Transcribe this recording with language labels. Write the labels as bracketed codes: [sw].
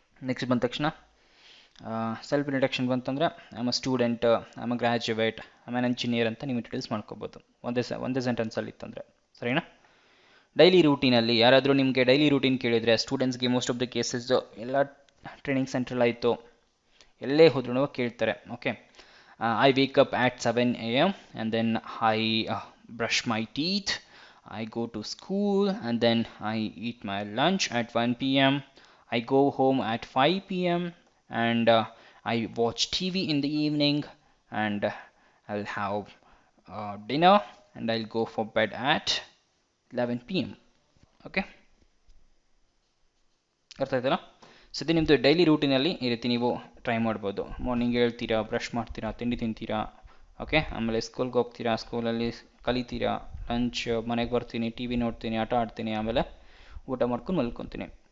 [kn] Next ಬಂದ ತಕ್ಷಣ self introduction ಬಂತಂದರೆ [en] I am a student, I am a graduate, I am an engineer [kn] ಅಂತ ನೀವು ಇಂಟ್ರೊಡ್ಯೂಸ್ ಮಾಡ್ಕೋಬೋದು, ಒಂದೇ ಸೆಂಟೆನ್ಸಲ್ಲಿ ಇತ್ತಂದರೆ. ಸರಿನಾ? ಡೈಲಿ ರೂಟೀನಲ್ಲಿ ಯಾರಾದರೂ ನಿಮಗೆ ಡೈಲಿ ರೂಟೀನ್ ಕೇಳಿದರೆ, ಸ್ಟೂಡೆಂಟ್ಸ್ಗೆ ಮೋಸ್ಟ್ ಆಫ್ ದ ಕೇಸಸ್ ಎಲ್ಲ ಟ್ರೈನಿಂಗ್ ಸೆಂಟ್ರಲ್ ಆಯಿತು, ಎಲ್ಲೇ ಹೋದ್ರೂ ಕೇಳ್ತಾರೆ. [en] Okay, I wake up at 7 AM and then I brush my teeth, I go to school and then I eat my lunch at 1 PM, I go home at 5 PM and I watch TV in the evening and I'll have dinner and I'll go for bed at 11 PM. [kn] Okay, ಅರ್ಥ ಆಯ್ತಲ್ಲ? So ಇದು ನಿಮ್ಮದು daily ರೂಟೀನಲ್ಲಿ ಈ ರೀತಿ ನೀವು try ಮಾಡ್ಬೋದು. Morning ಹೇಳ್ತೀರಾ, brush ಮಾಡ್ತೀರಾ, ತಿಂಡಿ ತಿಂತೀರಾ, ಓಕೆ, ಆಮೇಲೆ ಸ್ಕೂಲ್ಗೆ ಹೋಗ್ತೀರಾ, ಸ್ಕೂಲಲ್ಲಿ ಕಲಿತೀರಾ, ಲಂಚ್, ಮನೆಗೆ ಬರ್ತೀನಿ, ಟಿ ವಿ ನೋಡ್ತೀನಿ, ಆಟ ಆಡ್ತೀನಿ, ಆಮೇಲೆ ಊಟ ಮಾಡ್ಕೊಂಡು ಮಲ್ಕೊತೀನಿ.